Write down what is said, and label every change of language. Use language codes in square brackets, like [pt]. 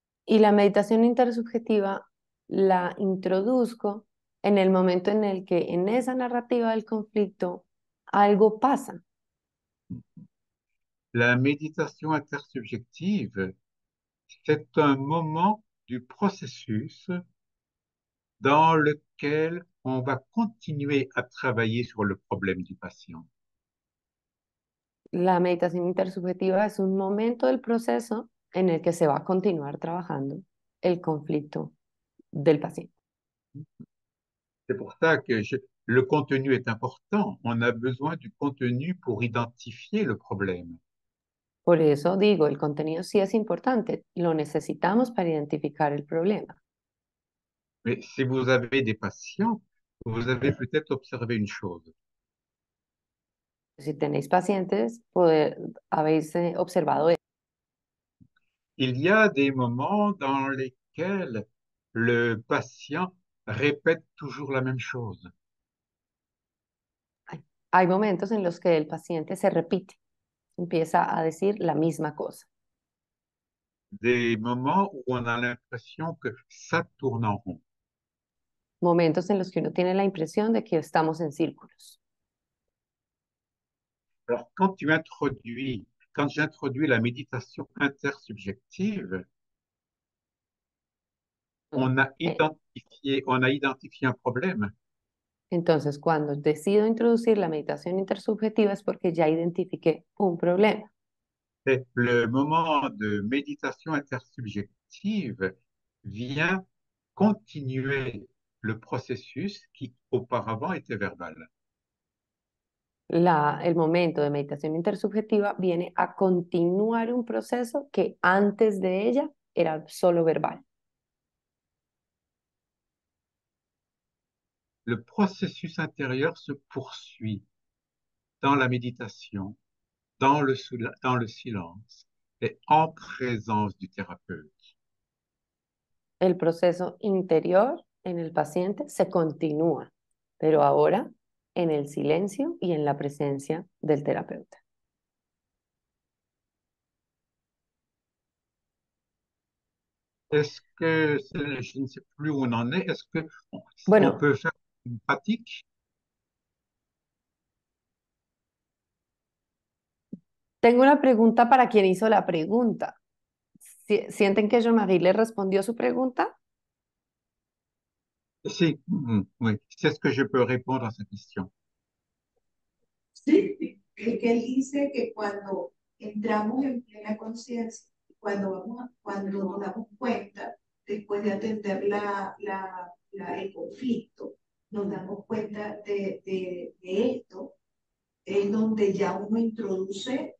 [es] Y la meditación intersubjetiva la introduzco en el momento en el que en esa narrativa del conflicto algo pasa. [fr] La méditation intersubjective, c'est un moment du processus dans lequel on va continuer à travailler sur le problème du patient. [es] La meditación intersubjetiva es un momento del proceso en el que se va a continuar trabajando el conflicto del paciente. [fr] C'est pour ça que le contenu est important. On a besoin du contenu pour identifier le problème. [es] Por eso digo, el contenido sí es importante, lo necesitamos para identificar el problema. [fr] Mais si vous avez des patients, vous avez peut-être observé une chose. [es] Si tenéis pacientes, habéis observado esto. [fr] Il y a des moments dans lesquels le patient répète toujours la même chose. [es] Hay momentos en los que el paciente se repite, empieza a decir la misma cosa. [fr] Des moments où on a l'impression que ça tourne en rond. [es] Momentos en los que uno tiene la impresión de que estamos en círculos. [fr] Alors, quand j'introduis la méditation intersubjective, Eh, on a identifié un problème. [es] Entonces, cuando decido introducir la meditación intersubjetiva es porque ya identifiqué un problema. [fr] Et le moment de méditation intersubjective vient continuer le processus qui auparavant était verbal. [es] El momento de meditación intersubjetiva viene a continuar un proceso que antes de ella era solo verbal. [fr] Le processus intérieur se poursuit dans la méditation, dans le silence et en présence du thérapeute. [es] El proceso interior en el paciente se continúa, pero ahora en el silencio y en la presencia del terapeuta. [fr] Est-ce que, je ne sais plus où on en est, est-ce que on [es] Bueno, [fr] peut faire une pratique? [es] tengo una pregunta para quien hizo la pregunta. ¿Sienten que Jean-Marie le respondió su pregunta? [fr] Si, oui, c'est ce que je peux répondre à cette question. [es] Sí, el que él dice que cuando entramos en plena conciencia, cuando nos damos cuenta, después de atender el conflicto, nos damos cuenta de esto, es donde ya uno introduce